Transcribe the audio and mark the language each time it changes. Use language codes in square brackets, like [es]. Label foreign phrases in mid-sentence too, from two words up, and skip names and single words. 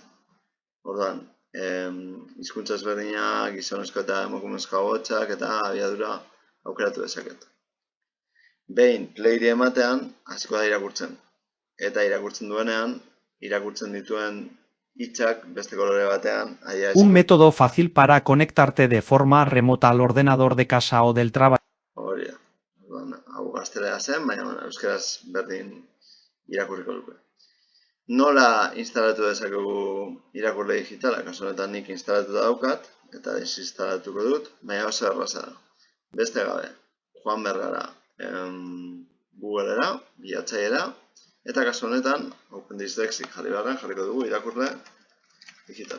[eu] Orduan, hizkuntza ezberdinak, gizonezko eta emakumezko ahotsak eta abiadura aukeratu dezaket. Behin playri ematean, hasiko da irakurtzen. Eta irakurtzen duenean, irakurtzen dituen hitzak beste kolore batean. [es] Un método fácil para conectarte de forma remota al ordenador de casa o del trabajo. [eu] Hori da. Hau gaztelera zen, baina euskaraz berdin irakurriko luke. Nola instalatu dezakegu irakurle digitala? Kasu honetan nik instalatuta daukat eta desinstalatuko dut, baina oso erraza da. Beste gabe, joan behar gara Googlera, bilatzaileera, eta kasu honetan Open Dyslexic jarriko dugu irakurle digital.